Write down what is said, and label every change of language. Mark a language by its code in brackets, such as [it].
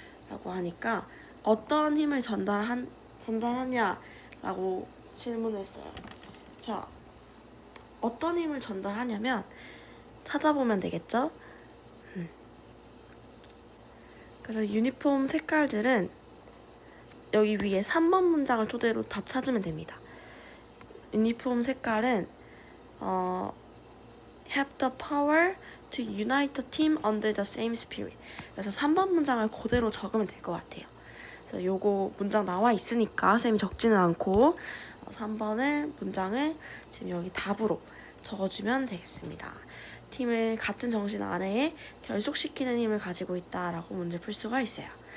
[ko] 라고 하니까 어떤 힘을 전달하냐 라고 질문했어요. 자, 어떤 힘을 전달하냐면 찾아보면 되겠죠? 그래서 유니폼 색깔들은 여기 위에 3번 문장을 토대로 답 찾으면 됩니다. 유니폼 색깔은 [en] have the power to unite the team under the same spirit. [ko] 그래서 3번 문장을 그대로 적으면 될 것 같아요. 그래서 요거 문장 나와 있으니까 쌤이 적지는 않고 3번의 문장을 지금 여기 답으로 적어주면 되겠습니다. 팀을 같은 정신 안에 결속시키는 힘을 가지고 있다라고 문제 풀 수가 있어요.